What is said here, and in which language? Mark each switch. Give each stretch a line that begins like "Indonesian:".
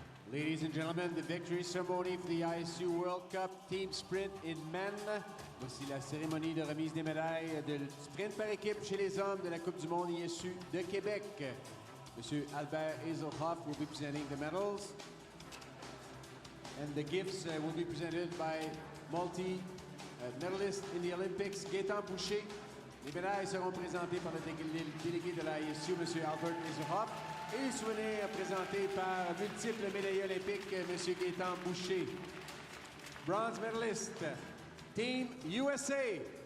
English: Ladies and gentlemen, the victory ceremony for the ISU World Cup Team Sprint in Men.
French: Voici la cérémonie de remise des médailles de sprint par équipe chez les hommes de la Coupe du monde ISU de Québec.
English: Monsieur Albert Hazelhoff will be presenting the medals. And the gifts will be presented by multi-medalist in the Olympics, Gaétan Boucher.
French: Les médailles seront présentées par le délégué de la ISU, Monsieur Albert Hazelhoff. Et les souvenirs présentés par multiples médaillés olympiques, M. Gaétan Boucher.
English: Bronze medalist, Team USA.